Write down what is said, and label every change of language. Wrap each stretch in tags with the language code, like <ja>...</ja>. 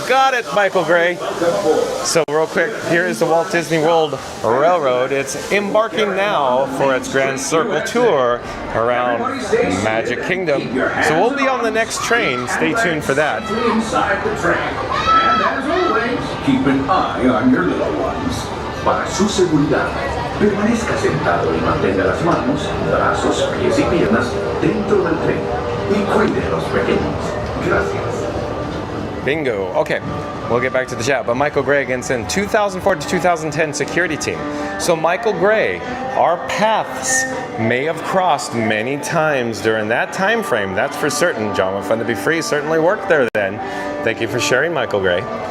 <en>Got it, Michael Gray. So real quick, here is the Walt Disney World Railroad. It's embarking now for its Grand Circle tour around Magic Kingdom. So we'll be on the next train. Stay tuned for that. Inside the train. And as always, keep an eye on your little ones.</en> <es>Para su seguridad, permanezca sentado y mantenga las manos, brazos, pies y piernas dentro del tren. Y cuide a los pequeños. Gracias.</es> <en>Bingo. Okay, we'll get back to the chat. But Michael Gray again said 2004 to 2010 security team. So Michael Gray, our paths may have crossed many times during that time frame. That's for certain. John with Fun to be Free certainly worked there then. Thank you for sharing, Michael Gray.</en>